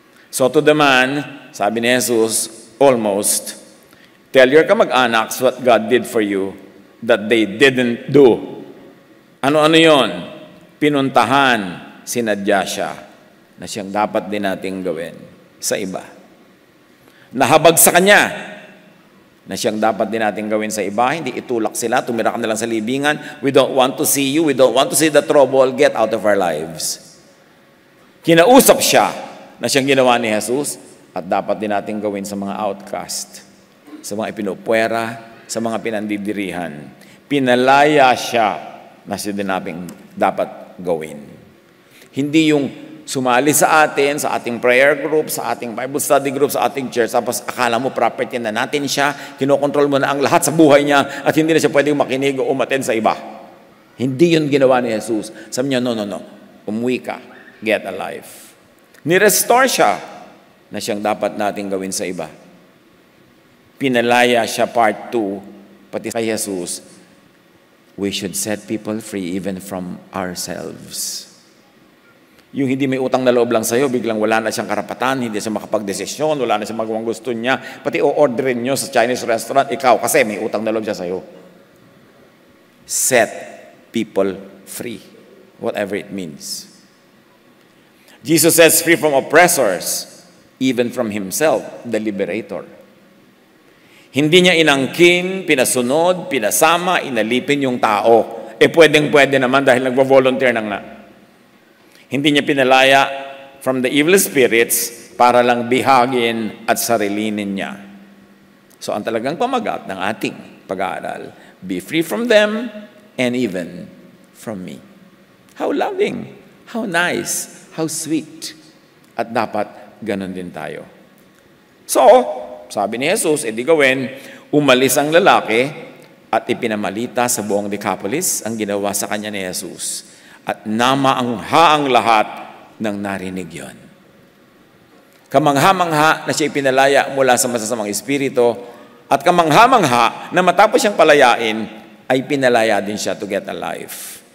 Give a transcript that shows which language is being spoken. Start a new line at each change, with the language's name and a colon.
English: So to the man,
Filipino: sabi ni
English: Jesus, almost, tell your kamag-anaks what God did for you that they didn't do.
Filipino: Ano-ano yon? Pinuntahan, sinadya siya na siyang dapat din nating gawin sa iba. Nahabag sa kanya na siyang dapat din nating gawin sa iba. Hindi itulak sila, tumira ka na lang sa libingan.
English: We don't want to see you. We don't want to see the trouble. Get out of our lives.
Filipino: Kinausap siya na siyang ginawa ni Jesus at dapat din nating gawin sa mga outcast, sa mga ipinupwera, sa mga pinandidirihan. Pinalaya siya na siya din nating dapat gawin. Hindi yung sumali sa atin, sa ating prayer group, sa ating Bible study group, sa ating church, tapos akala mo property na natin siya, kinokontrol mo na ang lahat sa buhay niya, at hindi na siya pwedeng makinig o umaten sa iba. Hindi yun ginawa ni Jesus. Sabi niya, no. Umuwi ka.
English: Get a life.
Filipino: Ni-restore siya na siyang dapat natin gawin sa iba. Pinalaya siya part 2, pati kay Jesus,
English: we should set people free even from ourselves.
Filipino: Yung hindi may utang na loob lang sa'yo, biglang wala na siyang karapatan, hindi siya makapag-desisyon, wala na siya magawang gusto niya, pati o-orderin nyo sa Chinese restaurant, ikaw kasi may utang na loob siya sa'yo.
English: Set people free, whatever it means. Jesus sets free from oppressors, even from himself, the liberator.
Filipino: Hindi niya inangkin, pinasunod, pinasama, inalipin yung tao. Pwedeng-pwede naman dahil nagvo-volunteer nang na. Hindi niya pinalaya from the evil spirits para lang bihagin at sarilinin niya. So ang talagang pamagat ng ating pag-aaral,
English: be free from them and even from me. How loving, how nice, how sweet.
Filipino: At dapat ganun din tayo. So, sabi ni Jesus, edi gawin, umalis ang lalaki at ipinamalita sa buong Decapolis ang ginawa sa kanya ni Jesus. At namangha ang lahat ng narinig yon. Kamangha-mangha na siya ipinalaya mula sa masasamang espiritu at kamangha-mangha na matapos siyang palayain ay pinalaya din siya
English: to get a life.